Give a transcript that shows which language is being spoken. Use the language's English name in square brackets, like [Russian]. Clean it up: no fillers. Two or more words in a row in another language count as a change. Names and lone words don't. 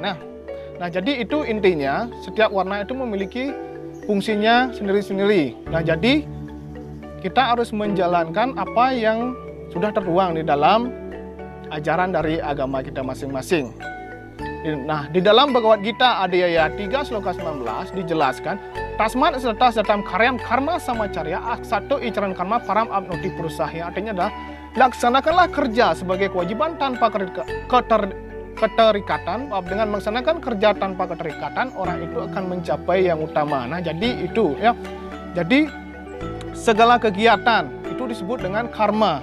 [Indonesian] Nah, jadi itu intinya, setiap warna itu memiliki fungsinya sendiri-sendiri. Nah, jadi kita harus menjalankan apa yang sudah tertuang di dalam ajaran dari agama kita masing-masing. Nah, di dalam Bhagavad Gita Adhyaya 3 Sloka 19 dijelaskan, [Sanskrit] Tasmat serta datam karyam karma samacarya aksato icaran karma param abnoti purusahya. [Indonesian] Artinya adalah laksanakanlah kerja sebagai kewajiban tanpa keterikatan. Dengan melaksanakan kerja tanpa keterikatan, orang itu akan mencapai yang utama. Nah, jadi itu ya. Jadi segala kegiatan itu disebut dengan karma.